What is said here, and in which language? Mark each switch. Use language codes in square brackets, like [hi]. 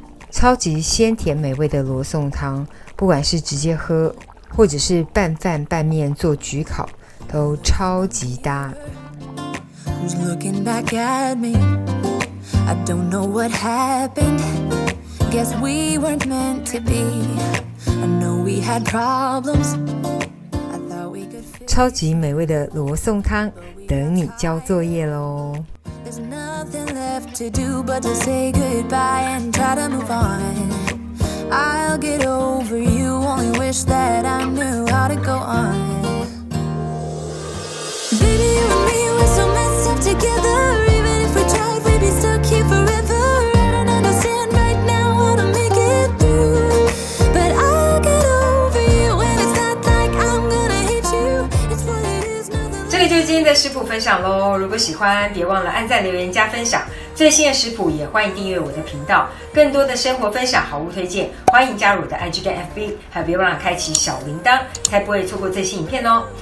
[zh] 超级鲜甜美味的罗宋汤，不管是直接喝，或者是拌饭拌面做焗烤，都超级搭。 [en] Who's looking back at me? I don't know what happened. Guess we weren't meant to be. I know we had problems. I thought we could fix. [zh] 超级美味的罗宋汤，等你交作业咯。 [en] There's nothing left to do but to say goodbye and try to move on.I'll get over you, only wish that I knew how to go on. Baby, you and me, we're so messed up together. Even if we tried, we'd be stuck here forever. I don't understand right now how to make it through. But I'll get over you, and it's not like I'm gonna hate you. It's what it is, nothing. [zh] 这个就是今天的食谱分享咯。如果喜欢，别忘了按赞、留言、加分享。最新的食谱也欢迎订阅我的频道，更多的生活分享、好物推荐，欢迎加入我的 IG 跟 FB， 还有别忘了开启小铃铛，才不会错过最新影片哦。